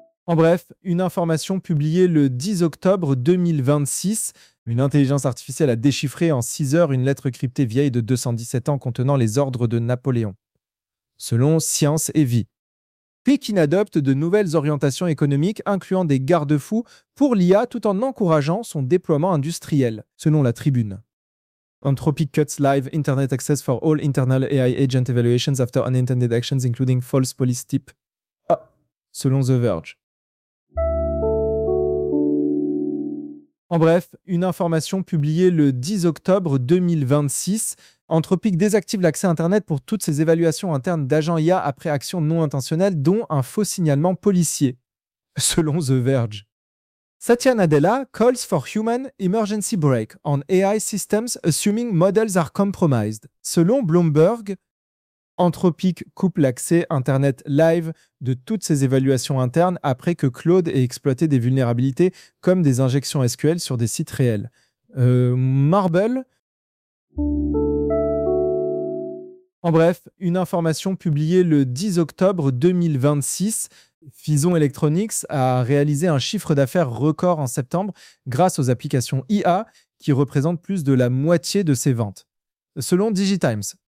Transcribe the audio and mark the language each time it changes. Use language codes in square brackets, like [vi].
[fr] En bref, une information publiée le 10 octobre 2026, une intelligence artificielle a déchiffré en 6 heures une lettre cryptée vieille de 217 ans contenant les ordres de Napoléon, selon Science et Vie. Pékin adopte de nouvelles orientations économiques incluant des garde-fous pour l'IA tout en encourageant son déploiement industriel, selon la Tribune. [en] Anthropic cuts live internet access for all internal AI agent evaluations after unintended actions including false police tip. [fr] Ah, selon The Verge. En bref, une information publiée le 10 octobre 2026, Anthropic désactive l'accès Internet pour toutes ses évaluations internes d'agents IA après action non intentionnelle, dont un faux signalement policier, selon The Verge. [en] Satya Nadella calls for human emergency brake on AI systems assuming models are compromised, [fr] selon Bloomberg. Anthropic coupe l'accès Internet live de toutes ses évaluations internes après que Claude ait exploité des vulnérabilités comme des injections SQL sur des sites réels. Marble. En bref, une information publiée le 10 octobre 2026, Fison Electronics a réalisé un chiffre d'affaires record en septembre grâce aux applications IA qui représentent plus de la moitié de ses ventes, selon Digitimes.